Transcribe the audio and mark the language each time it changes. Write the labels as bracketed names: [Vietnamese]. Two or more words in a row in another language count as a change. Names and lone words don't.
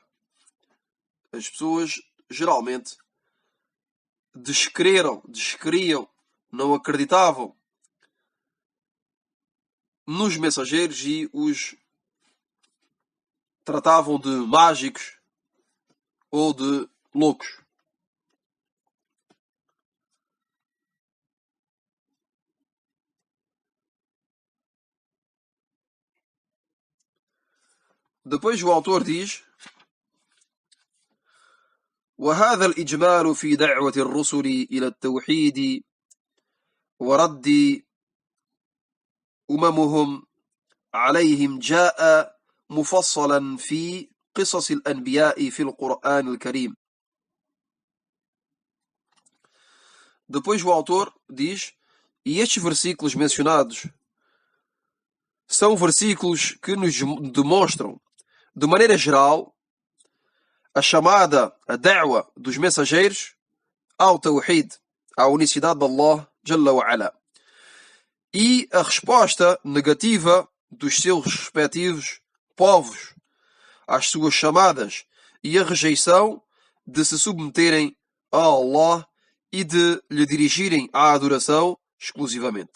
[Portuguese] As pessoas geralmente descriam, não acreditavam nos mensageiros e os tratavam de mágicos ou de loucos. Depois o autor diz: [Arabic] وهذا الإجمال في دعوة الرسل إلى التوحيد ورد أممهم عليهم جاء مفصلا في قصص الأنبياء في القرآن الكريم. [Portuguese] Depois o autor diz: e estes versículos mencionados são versículos que nos demonstram, de maneira geral, a chamada, a da'wa dos mensageiros ao Tawhid, à unicidade de Allah [Arabic] جل وعلا, [Portuguese] e a resposta negativa dos seus respectivos povos às suas chamadas e a rejeição de se submeterem a Allah e de lhe dirigirem a adoração exclusivamente.